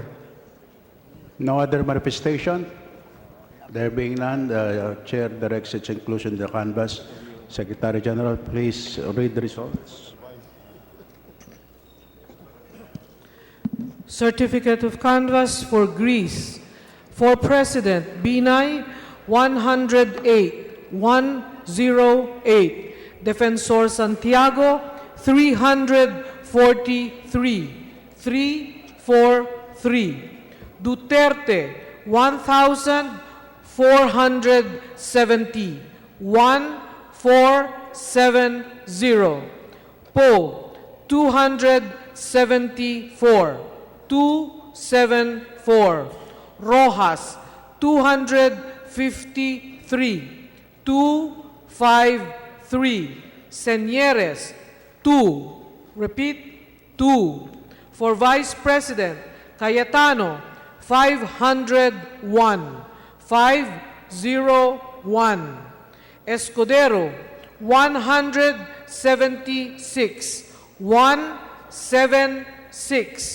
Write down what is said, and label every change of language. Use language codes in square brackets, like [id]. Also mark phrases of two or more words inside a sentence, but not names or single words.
[en] No other manifestation? There being none, the chair directs its inclusion in the canvas. Secretary General, please read the results. Certificate of canvass for Greece. For President, Binay, 108, 108. Defensor Santiago, 343, 343. Duterte, 1,470, 1470. Poe, 274, 274. Rojas, 253, 253. Señeres, 2. Repeat, 2. For Vice President, Cayetano, 501, 501. Escudero, 176, 176.